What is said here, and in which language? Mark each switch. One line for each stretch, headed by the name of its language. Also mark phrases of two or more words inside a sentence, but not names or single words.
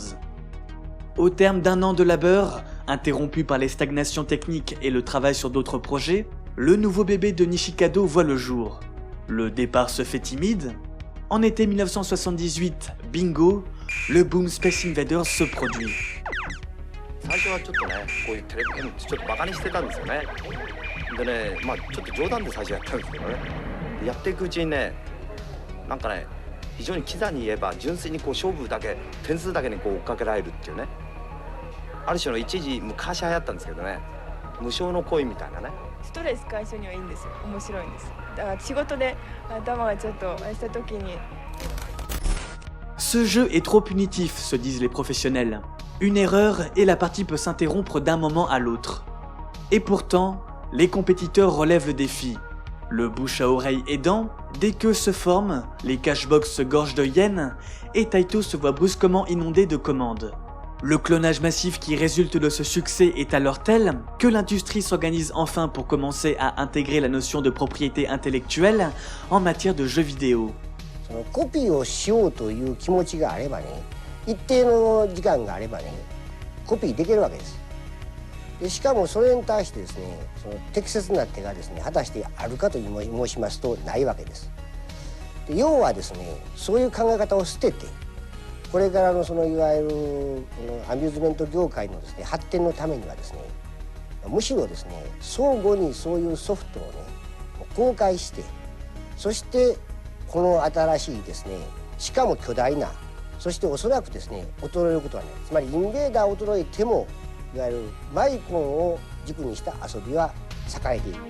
French: Au terme d'un an de labeur, interrompu par les stagnations techniques et le travail sur d'autres projets, le nouveau bébé de Nishikado voit le jour. Le départ se fait timide. En été 1978, bingo, le boom Space Invaders se produit.
Japanese: 最初はちょっとね、こういうテレビゲームってちょっとバカにしてたんですよね。でね、まあちょっと冗談で最初やったんですけどね。やっていくうちにね、なんかね、非常にキザに言えば純粋にこう勝負だけ、点数だけにこう追っかけられるっていうね。ある種の一時昔流行ったんですけどね、無償の恋みたいなね。ストレス解消にはいいんですよ。面白いんです。だから仕事で頭がちょっとした時に。
French: Ce jeu est trop punitif, se disent les professionnels. Une erreur et la partie peut s'interrompre d'un moment à l'autre. Et pourtant, les compétiteurs relèvent le défi. Le bouche à oreille aidant, dès que se forment, les cashbox se gorgent de yens et Taito se voit brusquement inondé de commandes. Le clonage massif qui résulte de ce succès est alors tel que l'industrie s'organise enfin pour commencer à intégrer la notion de propriété intellectuelle en matière de jeux vidéo.
Japanese: コピーをしようという気持ちがあればね、一定の時間があればね、コピーできるわけです。でしかもそれに対してですね、その適切な手がですね、果たしてあるかと申しますとないわけです。で要はですね、そういう考え方を捨てて、これからのそのいわゆるアミューズメント業界のですね、発展のためにはですね、 むしろですね、相互にそういうソフトをね公開して、そしてこの新しいですね、しかも巨大な、そしておそらくですね衰えることはない、つまりインベーダー衰えてもいわゆるマイコンを軸にした遊びは栄えている。